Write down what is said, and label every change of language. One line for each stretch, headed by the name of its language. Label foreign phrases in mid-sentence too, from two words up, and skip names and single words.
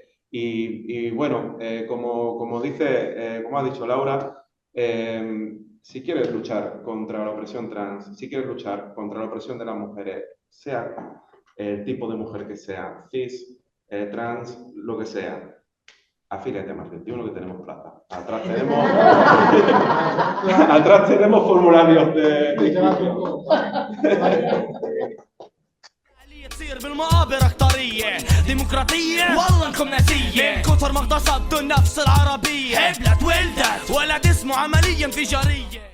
Spanish: Y bueno, como ha dicho Laura, si quieres luchar contra la opresión trans, si quieres luchar contra la opresión de las mujeres, sea el tipo de mujer que sea, cis, trans, lo que sea, afíliate a Más 21 que tenemos plaza. Atrás tenemos formularios de
Arabic: تصير بالمقابر اختارية ديمقراطية والله انكم ناسية من كثر ما اغتصبتوا النفس العربية حبلت ولدت ولد اسمه عملية انفجارية